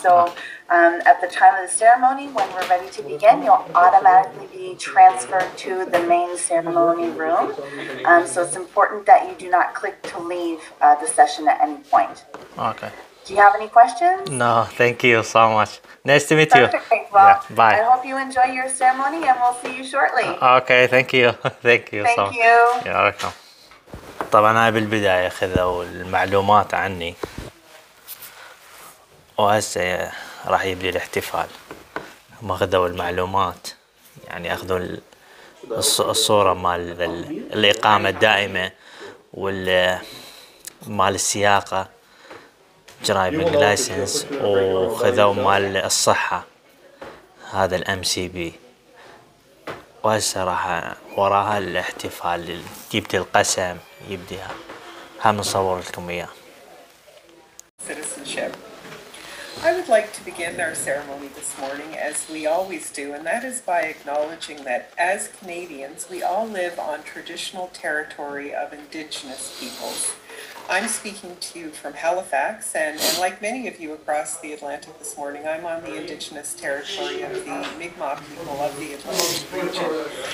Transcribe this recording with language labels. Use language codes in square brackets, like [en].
[en] So at the time of the ceremony, when we're ready to begin, you'll automatically be transferred to the main ceremony room. So it's important that you do not click to leave the session at any point. Okay. Do you have any questions? No, thank you so much. Nice to meet you. Perfect. Well, Yeah, bye. I hope you enjoy your ceremony and we'll see you shortly. Okay, thank you. Thank you so Thank much. you. [ar] يا ويلكم. طبعا هاي بالبداية خذوا المعلومات عني وهسه راح يبدي الاحتفال. هم أخذوا المعلومات، يعني أخذوا الصورة مال الإقامة الدائمة مال السياقة درايفنج لايسنس، وخذوا مال الصحة هذا الMCB، وهسه راح وراها الاحتفال، جبت القسم يبديها. هم نصور لكم إياه. [en] Citizenship. I would like to begin our ceremony this morning as we always do, and that is by acknowledging that as Canadians, we all live on traditional territory of Indigenous peoples. I'm speaking to you from Halifax, and like many of you across the Atlantic this morning, I'm on the Indigenous territory of the Mi'kmaq people of the Atlantic region.